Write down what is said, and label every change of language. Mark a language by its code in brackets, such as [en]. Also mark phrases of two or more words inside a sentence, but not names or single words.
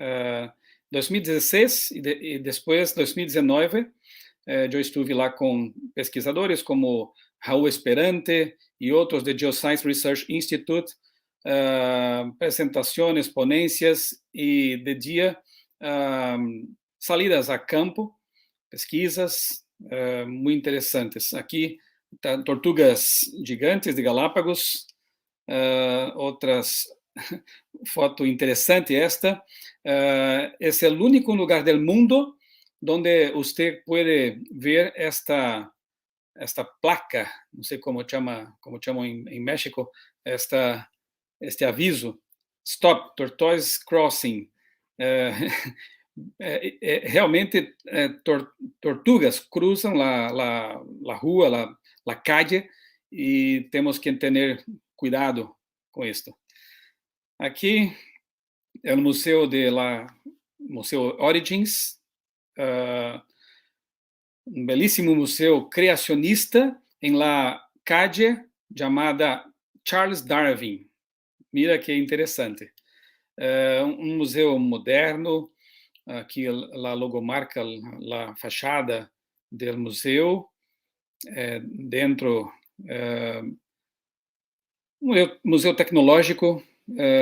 [es] 2016 y después 2019, yo estuve [pt] lá con pesquisadores [es] como Raúl Esperante y otros de Geoscience Research Institute, presentaciones, ponencias y de día salidas a campo, pesquisas muy interesantes. Aquí tortugas gigantes de Galápagos, [pt] outras foto interessante esta. [es] Es el único lugar del mundo donde usted puede ver esta placa, no sé cómo llaman en México, este aviso, [en] Stop, Tortoise Crossing. [es] Realmente tortugas cruzam la rua, la calle, [pt] e temos que ter cuidado com isto. Aqui é o Museu Museu Origins, um belíssimo museu criacionista em [es] la calle [pt] chamada Charles Darwin. Mira que interessante. Um museu moderno. Aqui a logomarca, a fachada do museu, dentro um museu tecnológico com